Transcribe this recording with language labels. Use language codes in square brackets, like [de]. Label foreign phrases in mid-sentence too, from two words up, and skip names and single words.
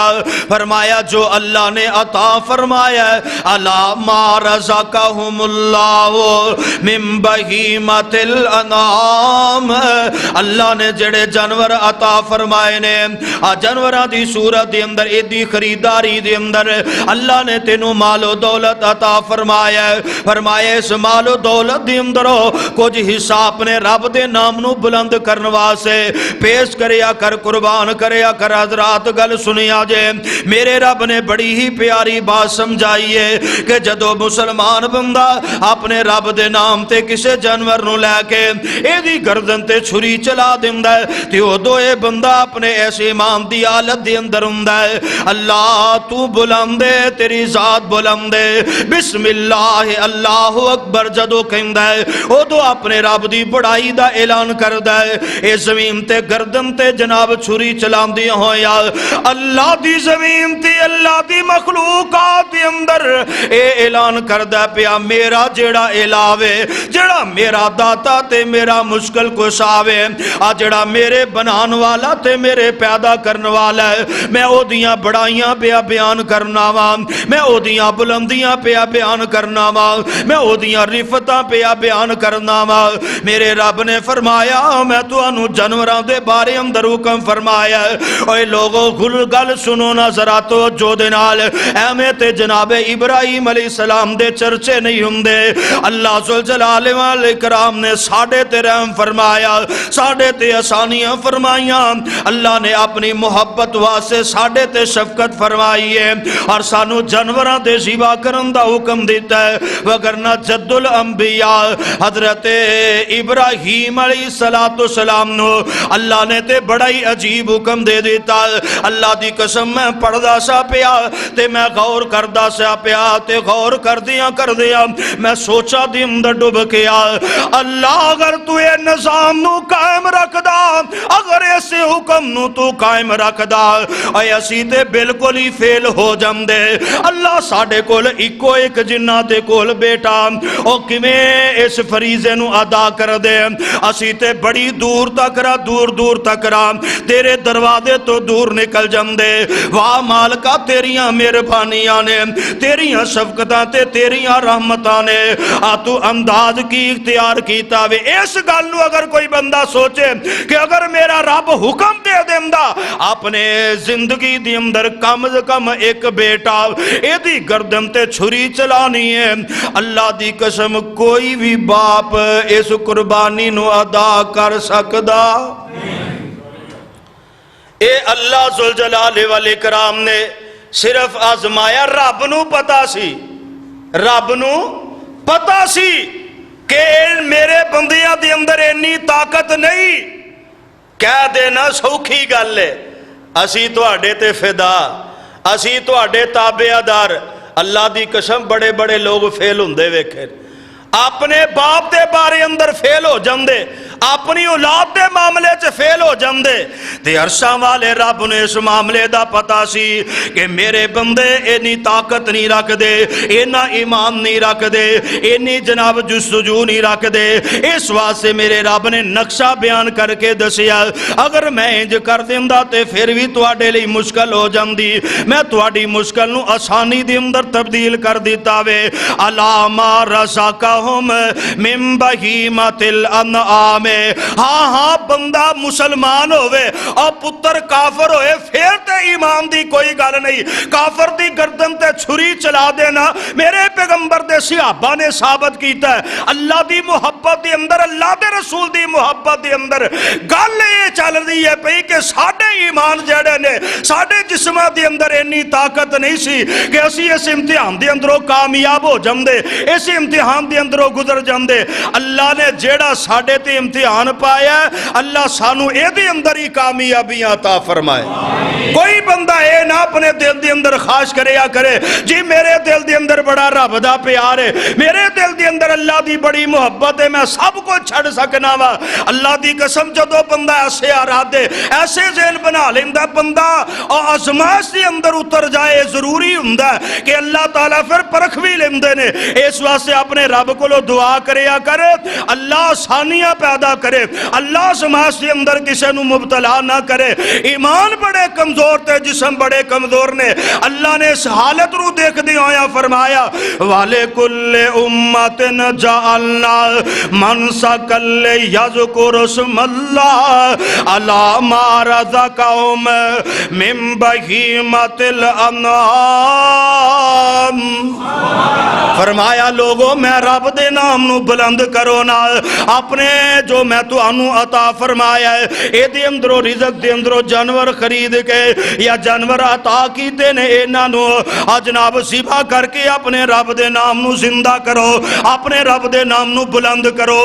[pa] فرمایا جو اللہ نے عطا فرمایا ہے، [ar] الا ما رزقہم اللہ من بہیمۃ الانعام، [pa] اللہ نے جڑے جانور عطا فرمائے نے، جانوراں دی صورت دے اندر ایدی خریداری دے اندر اللہ نے تینوں مال و دولت عطا فرمایا ہے۔ فرمایا اس مال و دولت دے اندر کچھ حصہ اپنے رب دے نام نو بلند کرنے واسطے پیش کریا کر، قربان کریا کر۔ حضرات گل سنیا جے، میرے رب نے بڑی ہی پیاری بات سمجھائی ہے کہ جدو مسلمان بندہ اپنے رب دے نام تے کسے جانور نو لے کے ایدی گردن تے چھری چلا دیندا ہے تے ادو اے بندہ اپنے ایسے ایمان دی حالت دے اندر ہوندا ہے، اللہ تو بلند ہے، تیری ذات بلند ہے، [ar] بسم اللہ اللہ اکبر [pa] جدو کہندا ہے ادو اپنے رب دی بڑائی دا اعلان کردا ہے۔ اے زمین تے گردن تے جناب چھری چلاندی ہویا اللہ دی زمین تے اللہ دی مخلوقات دے اندر اے اعلان کردا پیا میرا جیڑا الہ ہے، جیڑا میرا داتا تے میرا مشکل کشا ہے، جیڑا میرے بنان والا تے میرے پیدا کرنے والا ہے، میں او دیاں بڑائیاں پیا بیان کرنا وا، میں او دیاں بلندیاں پیا بیان کرنا وا، میں او دیاں رفتاں پیا بیان کرنا وا۔ میرے رب نے فرمایا میں تانوں جانوراں دے بارے اندر حکم فرمایا ہے، اوے لوگو گل سنو نا ذرا توجہ دے نال، ایویں تے جناب ابراہیم [ar] علیہ السلام [pa] دے چرچے نہیں ہوندے۔ اللہ ذوالجلال والاکرام نے ساڈے تے رحم فرمایا، ساڈے تے آسانیاں فرمائیاں، اللہ نے اپنی محبت واسطے ساڈے تے شفقت فرمائی ہے اور سانو جانوراں دے ذبح کرن دا حکم دیتا ہے، وگرنہ جد الانبیاء حضرت ابراہیم [ar] علیہ السلام [pa] نو اللہ نے تے بڑا ہی عجیب حکم دے دیتا۔ اللہ دی قسم میں پڑھدا سا پیا تے میں غور کردا سا پیا تے غور کردیاں میں سوچا دی اندر ڈوب گیا، اللہ اگر تو اے نظام نو قائم رکھدا، اگر ایسے حکم نو تو قائم رکھدا، اے اسی تے بالکل ہی فیل ہو جاندے۔ اللہ ساڈے کول اکو ایک جنہ دے کول بیٹا او کیویں اس فریضے نو ادا کر دے، اسی تے بڑی دور تک را تیرے دروازے تو دور نکل جاندے۔ واہ مالکا تیریاں مہربانیاں نے، تیریاں شفقتاں تے تیریاں رحمتاں نے تو انداز کی اختیار کیتا وے۔ اس گل نو اگر کوئی بندہ سوچے کہ اگر میرا رب حکم دے دیندا اپنے زندگی دی اندر کم از کم ایک بیٹا ایدی گردن تے چھری چلانی ہے، اللہ دی قسم کوئی بھی باپ اس قربانی نو ادا کر سکدا؟ اے اللہ ذوالجلال والاکرام نے صرف آزمایا، رب نو پتا سی، رب نو پتا سی کہ میرے بندیاں دے اندر اتنی طاقت نہیں، کہہ دینا سوکھی گل ہے، اسی تواڈے تے فدا، اسی تواڈے تابعدار۔ اللہ دی قسم بڑے بڑے لوگ فیل ہوندے ویکھے، اپنے باپ دے بارے اندر فیل ہو جاندے، اپنی اولاد دے معاملے چ فیل ہو جاندے، تے عرشاں والے رب نے اس معاملے دا پتا سی کہ میرے بندے اینی طاقت نہیں رکھ دے، اینا ایمان نہیں رکھ دے، اینی جناب جستجو نہیں رکھ دے۔ اس واسطے میرے رب نے نقشہ بیان کر کے دسیا، اگر میں انج کر دیندا تے پھر بھی تواڈے لئی مشکل ہو جاندی، میں تواڈی مشکل نو آسانی دے اندر تبدیل کر دیتا وے۔ [ar] الا ما رزقہم من بہیمۃ الانعام، [pa] ہاں بندہ مسلمان ہوئے اور پتر کافر ہوئے پھر تے ایمان دی کوئی گل نہیں، کافر دی گردن تے چھری چلا دینا میرے پیغمبر دے صحابہ نے ثابت کیتا ہے۔ اللہ دی محبت دے اندر، اللہ دے رسول دی محبت دے اندر گل یہ چل رہی ہے پئی کہ ساڈے ایمان جڑے نے ساڈے جسماں دے اندر اتنی طاقت نہیں سی کہ اسی اس امتحان دے اندروں کامیاب ہو جاندے، اس امتحان دے اندروں گزر جاندے۔ اللہ نے جیڑا ساڈے تے امتحان پایا ہے، اللہ سانو اے دے اندر ہی کامیابیاں عطا فرمائے۔ کوئی بندہ اے نہ اپنے دل دے اندر خواہش کرے یا کرے جی میرے دل دے اندر بڑا رب دا پیار ہے، میرے دل دے اندر اللہ دی بڑی محبت ہے، میں سب کو چھڑ سکنا وا۔ اللہ دی قسم جدو بندہ ایسے ارادے ایسے ذہن بنا لیندہ بندہ اور آزمائش دی اندر اتر جائے، ضروری ہوندہ ہے کہ اللہ تعالیٰ پھر پرکھ بھی لیندے نے۔ اس واسطے اپنے رب کو لو دعا کریا کرے، اللہ آسانیاں پیدا کرے، اللہ آزمائش دی اندر کسی نو مبتلا نہ کرے۔ ایمان بڑے کمزور تے جسم بڑے کمزور نے، اللہ نے اس حالت رو دیکھ دی آیا فرمایا [ar] وَلِكُلِّ أُمَّةٍ جَعَلْنَا مَنْسَكًا لِيَذْكُرُوا اسْمَ اللَّهِ عَلَىٰ مَا رَزَقَهُمْ مِن بَهِيمَةِ الْأَنْعَامِ۔ [pa] فرمایا لوگوں میں رب دے نام نو بلند کرو نا، اپنے جو میں تو انو عطا فرمایا ہے اے دے اندرو رزق دے اندرو جانور خرید کے یا جانور عطا کیتے نے انہوں جناب ذبح کر کے اپنے رب دے نام نو زندہ کرو، اپنے رب دے نام نو بلند کرو۔